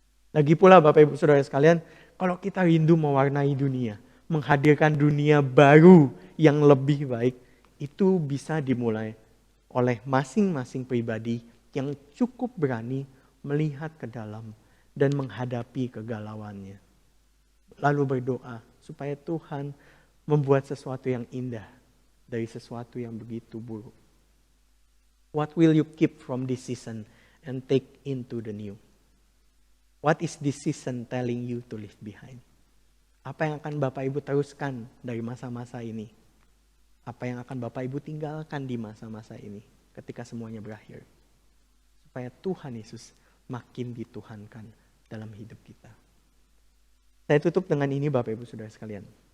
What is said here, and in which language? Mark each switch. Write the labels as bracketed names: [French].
[Indonesian] Lagi pula Bapak Ibu Saudara sekalian, kalau kita rindu mewarnai dunia, menghadirkan dunia baru yang lebih baik, itu bisa dimulai oleh masing-masing pribadi yang cukup berani melihat ke dalam dan menghadapi kegalauannya. Lalu berdoa supaya Tuhan membuat sesuatu yang indah dari sesuatu yang begitu buruk. [English] What will you keep from this season and take into the new? What is this season telling you to leave behind? [Indonesian] Apa yang akan Bapak Ibu teruskan dari masa-masa ini? Apa yang akan Bapak Ibu tinggalkan di masa-masa ini ketika semuanya berakhir? Supaya Tuhan Yesus makin dituhankan dalam hidup kita. Saya tutup dengan ini Bapak Ibu Saudara sekalian.